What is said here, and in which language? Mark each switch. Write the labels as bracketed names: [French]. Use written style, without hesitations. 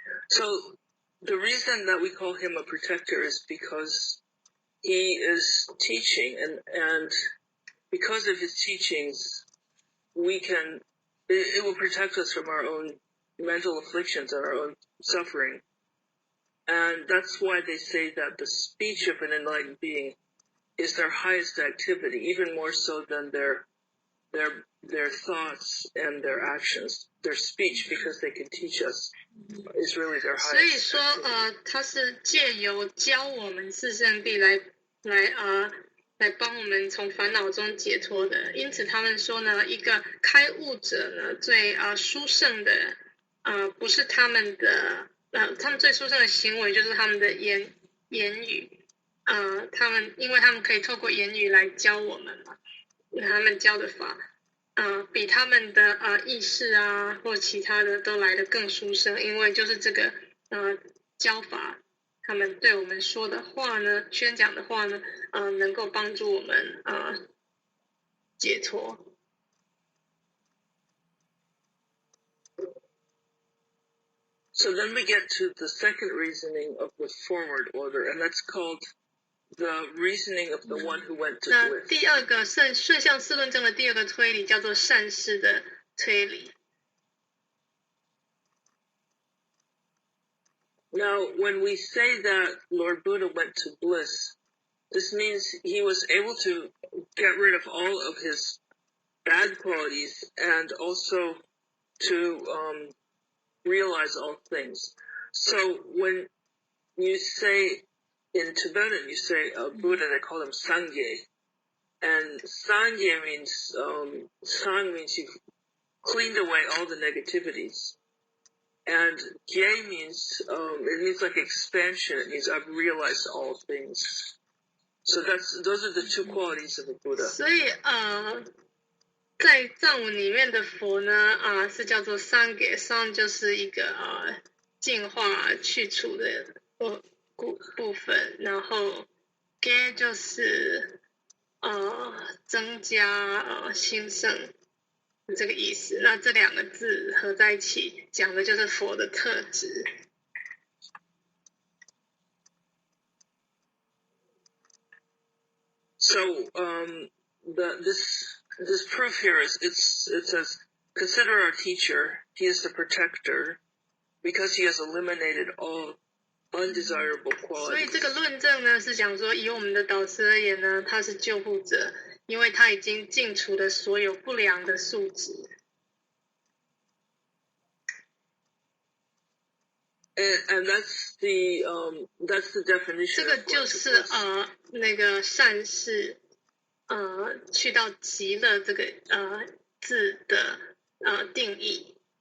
[English] So the reason that we call him a protector is because he is teaching, and because of his teachings, it will protect us from our own mental afflictions and our own suffering. And that's why they say that the speech of an enlightened being is their highest activity, even more so than their thoughts and their actions. Their speech, because they can teach us, is really their highest. [Chinese] 所以说他是借由教我们四圣谛来帮我们从烦恼中解脱的。因此他们说呢，一个开悟者呢，最殊胜的不是他们的他们最殊胜的行为就是他们的言语。因为他们可以透过言语来教我们嘛，他们教的法比他们的意识或其他的都来得更殊胜，因为就是这个教法，他们对我们说的话呢，宣讲的话呢，能够帮助我们解脱。 [English] So then we get to the second reasoning of the forward order, and that's called the reasoning of the one who went to bliss. [Chinese] 那第二个顺向四论证的第二个推理叫做善事的推理。 [English] Now, when we say that Lord Buddha went to bliss, this means he was able to get rid of all of his bad qualities and also to realize all things. So when you say, in Tibetan, you say Buddha, they call him Sangye. And Sangye means, Sang means you've cleaned away all the negativities. And Gye means, it means like expansion. It means I've realized all things. So those are the two qualities of the Buddha. [Chinese] 所以在藏文里面的佛呢，是叫做三给，三就是一个净化去除的部分，然后给就是增加兴盛这个意思。那这两个字合在一起讲的就是佛的特质。 [English] So this proof here is it says, consider our teacher. He is the protector because he has eliminated all undesirable [Chinese] 所以 [English] qualities. [Chinese] 这个论证呢是讲说，以我们的导师而言呢，他是救护者，因为他已经净除了所有不良的素质。 [English] And that's the definition. [Chinese] 这个就是那个善事去到极乐这个字的定义。